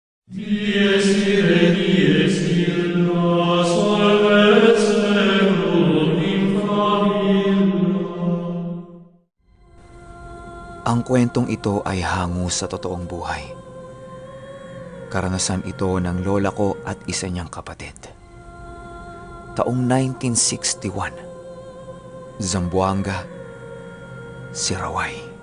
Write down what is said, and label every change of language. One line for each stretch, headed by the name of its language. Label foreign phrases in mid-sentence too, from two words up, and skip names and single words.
Latin: Dies irae, dies illa, salvet seculum in famiglia.
Filipino: Ang kwentong ito ay hango sa totoong buhay. Karanasan ito ng lola ko at isa niyang kapatid. Taong 1961, Zamboanga, Sirawai.